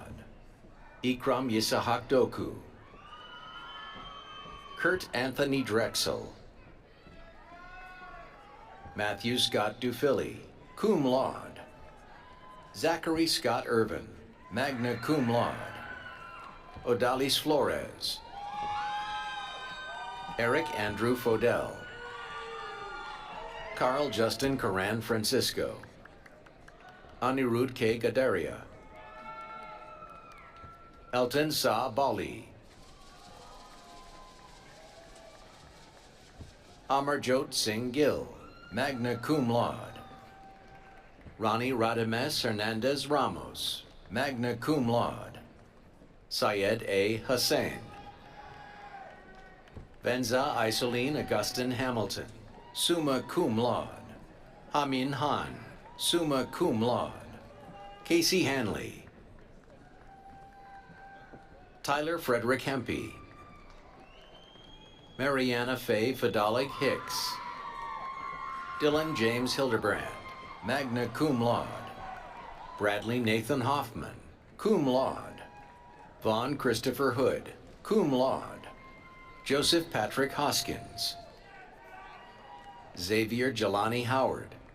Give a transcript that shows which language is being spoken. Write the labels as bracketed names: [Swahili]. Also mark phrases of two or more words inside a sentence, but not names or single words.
[English] Ikram Yisahak Doku. Kurt Anthony Drexel. Matthew Scott Dufilly, [Latin] cum laude. [English] Zachary Scott Irvin, [Latin] magna cum laude. [English] Odalis Flores. Eric Andrew Fodell, Carl Justin Karan Francisco, Anirudh K. Gadaria, Elton Sa Bali, Amarjot Singh Gill, [Latin] magna cum laude, [English] Ronnie Radames Hernandez Ramos, [Latin] magna cum laude, [English] Syed A. Hussain, Benza Isoline Augustine Hamilton, [Latin] summa cum laude, [English] Amin Han, [Latin] summa cum laude, [English] Casey Hanley, Tyler Frederick Hempy, Mariana Faye Fadalik Hicks, Dylan James Hildebrand, [Latin] magna cum laude, [English] Bradley Nathan Hoffman, [Latin] cum laude, [English] Vaughn Christopher Hood, [Latin] cum laude, [English] Joseph Patrick Hoskins, Xavier Jelani Howard,